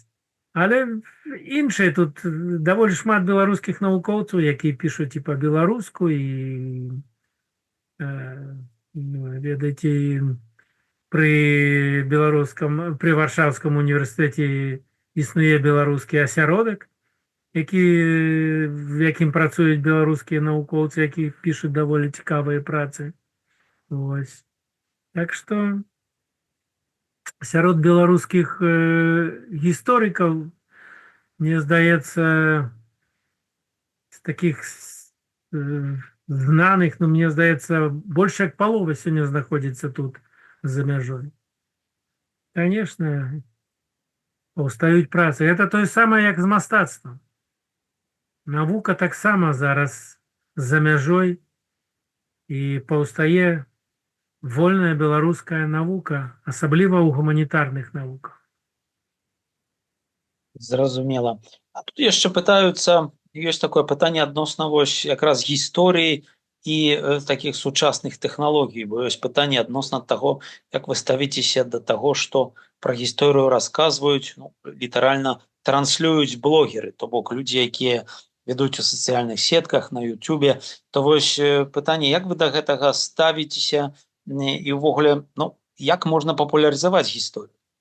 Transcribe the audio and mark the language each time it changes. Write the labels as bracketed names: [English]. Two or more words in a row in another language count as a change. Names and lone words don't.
[Belarusian] Але іншыя тут даволі шмат беларускіх навукоўцаў, якія пішуць і па-беларуску, і ведаеце, пры Варшаўскім універсітэце існуе беларускі асяродак, в якім працуюць беларускія навукоўцы, якія пішуць даволі цікавыя працы. Вось. Так што сярод беларускіх гісторыкаў, мне здаецца, з таких знаних, [Ukrainian] ну, мені здається, більше як половина сьогодні знаходиться тут, за межою. Звісно, повстають праці. Це те саме, як з мистецтвом. Наука так само зараз за межою і повстає [Belarusian] вольная беларуская навука, асабліва ў гуманітарных навуках. Зразумела. А тут яшчэ пытаюцца, ёсць такое пытанне адносна вось якраз гісторыі і такіх сучасных тэхналогій, бо ёсць пытанне адносна таго, як вы ставіцеся да таго, што пра гісторыю расказваюць, ну, літаральна транслююць блогеры, то бок людзі, якія ведуць у сацыяльных сетках, на Ютубе, то вось пытанне, як вы да гэтага ставіцеся і ўвогуле, ну, як можна папулярызаваць гісторыю?